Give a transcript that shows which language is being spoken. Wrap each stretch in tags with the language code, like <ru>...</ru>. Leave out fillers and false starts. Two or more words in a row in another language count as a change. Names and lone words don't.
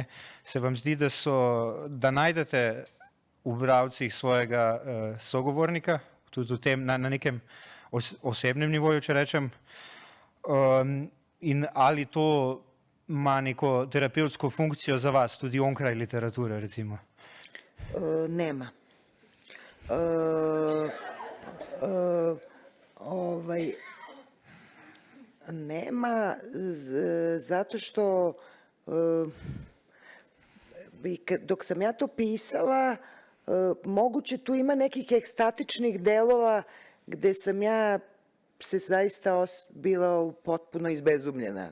<sl>Se vam zdi, da najdete v bralcih svojega sogovornika, tudi v tem, na nekem osebnem nivoju, če rečem, in ali to ima neko terapevtsko funkcijo za vas, tudi onkraj literature, recimo?</sl> <sr>Nema. Nema zato što dok sam ja to pisala, moguće tu ima nekih ekstatičnih delova gde sam ja se zaista bila potpuno izbezumljena.</sr>